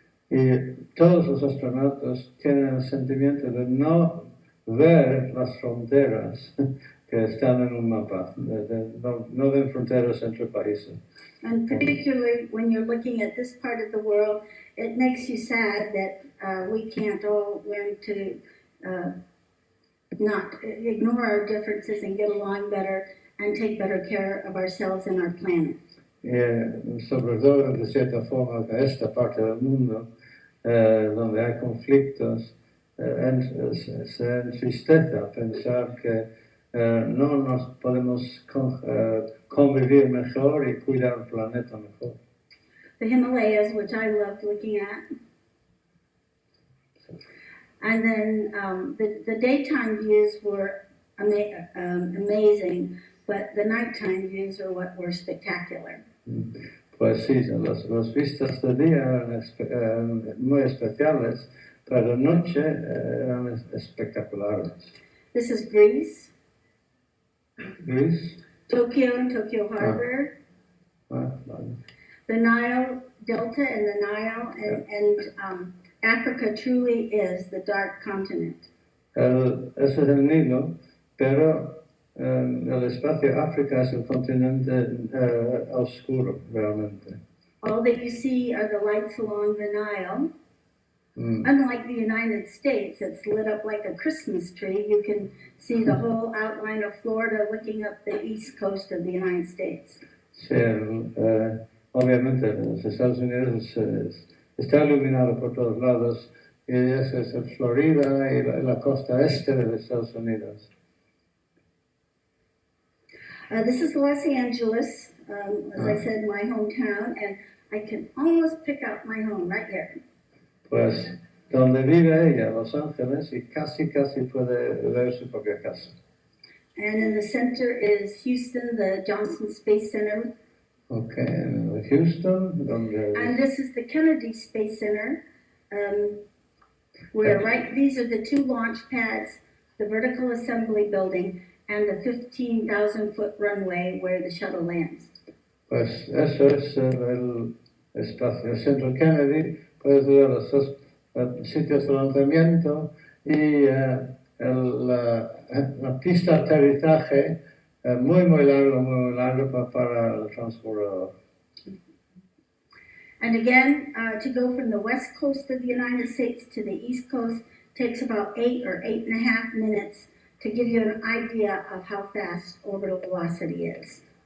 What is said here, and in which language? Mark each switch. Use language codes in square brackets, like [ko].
[es] Y todos los astronautas tienen el sentimiento de no ver las fronteras que están en un mapa, no ven fronteras entre países. [en] And particularly when you're looking at this part of the world, it makes you sad that we can't all learn to not ignore our differences and get along better and take better care of ourselves and our planet. [es] Sobre todo, de cierta forma, que esta parte del mundo, donde hay conflictos, se entristece pensar que no nos podemos convivir mejor y cuidar el planeta mejor. [en] The Himalayas, which I loved looking at. And then the daytime views were amazing, but the nighttime views are what were spectacular. [es] Pues sí, las vistas de día eran muy especiales, pero de noche eran espectaculares. [en] This is Greece. Greece. Tokyo and Tokyo Harbor. [es] Vale. [en] The Nile Delta and the Nile and Africa truly is the dark continent. [es] Ese es el Nilo, pero el espacio África es el continente oscuro, realmente. [en] All that you see are the lights along the Nile. Unlike the United States, it's lit up like a Christmas tree. You can see the whole outline of Florida looking up the east coast of the United States. [es] Sí, obviamente los Estados Unidos está iluminado por todos lados, y eso es Florida y la costa este de los Estados Unidos. [en] This is Los Angeles, as I said, my hometown, and I can almost pick out my home right here. [es] Pues donde vive ella, Los Ángeles, y casi puede ver su propia casa. [en] And in the center is Houston, the Johnson Space Center. [es] Okay, Houston, donde... [en] And this is the Kennedy Space Center, where these are the two launch pads, the vertical assembly building, and the 15,000-foot runway where the shuttle lands. [es] Pues eso es el espacio, el centro Kennedy, puedes ver los dos sitios de lanzamiento y la pista de aterrizaje muy largo para el transbordador. [en] And again, to go from the west coast of the United States to the east coast takes about 8 or 8.5 minutes to give you an idea of how fast orbital velocity is.